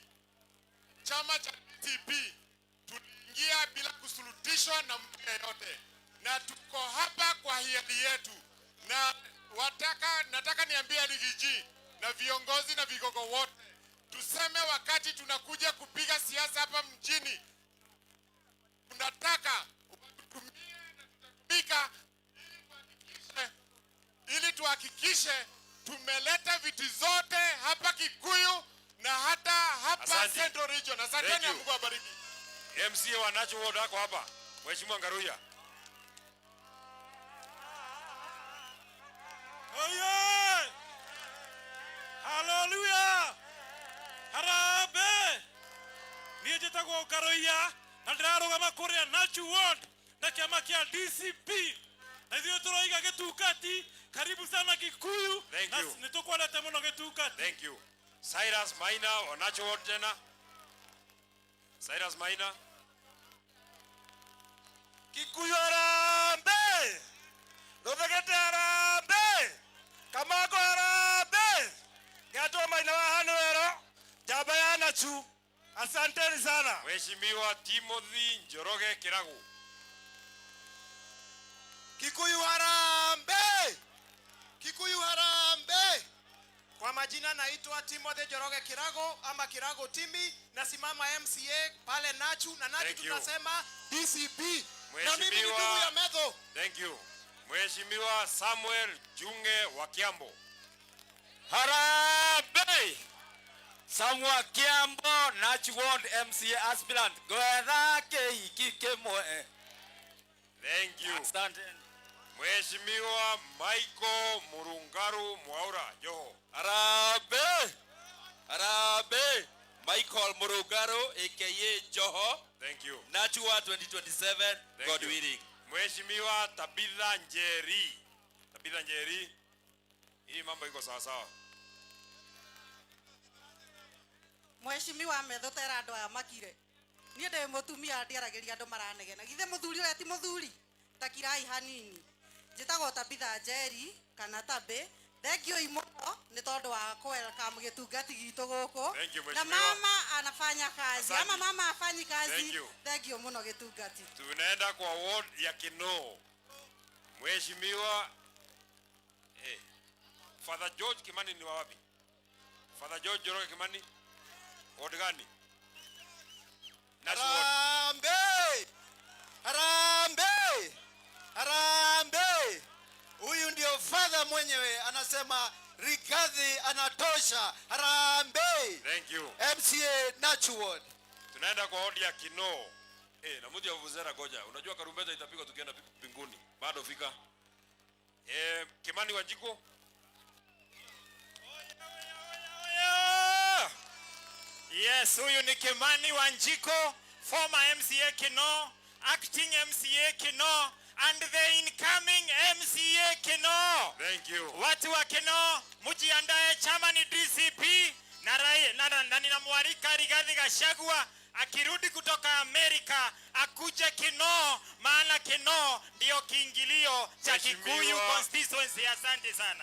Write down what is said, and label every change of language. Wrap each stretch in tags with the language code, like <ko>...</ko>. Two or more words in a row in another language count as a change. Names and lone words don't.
<sw>Chama cha DCP tuliingia bila kusulutishwa na mtu yeyote, na tuko hapa kwa hiari yetu, na nataka niambie Rigiji na viongozi na vigogo wote, tuseme wakati tunakuja kupiga siasa hapa mjini, tunataka tutumie na tutatumika ili tuhakikishe tumeleta viti zote hapa Kikuyu na hata hapa Central Region. Asanteni na Mungu awabariki. MCA wa Nacho Ward wako hapa. Mheshimiwa Ngaruya. Oye! Hallelujah! Harambe!</sw> <ki>Niĩ njĩtagwo Ngaruya na ndĩrarũgama kũrĩa Nacho Ward na kĩama kĩa DCP. Na ithuĩ tũroiga gĩtungati.</ki> <sw>Karibu sana Kikuyu.</sw> <en>Thank you.</en> <ki>Nĩtũkwendete mũno gĩtungati.</ki> <en>Thank you.</en> <sw>Cyrus Maina wa Nacho Ward tena. Cyrus Maina. Kikuyu harambe! Rũthegete harambe! Kamango harambe!</sw> <ki>Gatwa Maina wa Hanwero, njamba ya Nachu.</ki> <sw>Asanteni sana. Mheshimiwa Timothy Njoroge Kiragu. Kikuyu harambe! Kikuyu harambe! Kwa majina naitwa Timothy Njoroge Kirago ama Kirago Timi, nasimama MCA pale Nachu, na Nachu tunasema DCP. Na mimi ni ndugu ya Metho.</sw> <en>Thank you.</en> <sw>Mheshimiwa Samuel Junge wa Kiambo. Harambe!</sw> <en>Samuel Kiambo, Nachu Ward MCA aspirant.</en> <ki>Gwetha kĩhiki kĩmwe.</ki> <en>Thank you.</en> <sw>Asante. Mheshimiwa Michael Murungaru Mwaura Joho. Harambe! Harambe!</sw> <en>Michael Murungaru aka Joho. Thank you. Nachu Ward 2027. God willing.</en> <sw>Mheshimiwa Tabitha Njeri. Tabitha Njeri. Hii mambo iko sawa sawa.</sw> <ki>Mheshimiwa Methotera andũ aya makire. Niĩ ndĩ mũtumia ndiaragĩria andũ maranegena. Githe mũthuri ũrĩa ti mũthuri. Takirai hanini. Njĩtagwo Tabitha Njeri kana Tabe. Thengiũ mũno nĩ tondũ wa welcome gĩtungati gitũ gũkũ.</ki> <en>Thank you,</en> <sw>Na Mheshimiwa. mama anafanya kazi. Asante. Ama mama afanyi kazi.</sw> <en>Thank you. Thank you</en> <ki>muno gĩtungati.</ki> <sw>Tunaenda kwa ward ya Kinoo. Mheshimiwa Father George Kimani ni wa wapi? Father George Joroge Kimani. Ward gani? Nasu ward. Harambee! Harambee! Harambee! Huyu ndio father mwenyewe anasema Rigathi anatosha. Harambee!</sw> <en>Thank you. MCA Natural.</en> <sw>Tunaenda kwa ward ya Kinoo. Na mudi ya vuvuzela goja. Unajua karumbeta itapigwa tukienda mbinguni. Bado fika. Kimani Wanjiko.</sw> <en>Yes,</en> <sw>huyu ni</sw> <en>Kimani Wanjiko, former MCA Kinoo, acting MCA Kinoo, and the incoming MCA Kinoo. Thank you.</en> <sw>Watu wa Kinoo, mujiandae, chama ni DCP na ninamwalika Rigathi Gachagua akirudi kutoka Amerika akuje Kinoo, maana Kinoo ndio kiingilio cha Kikuyu constituency. Asante sana.</sw>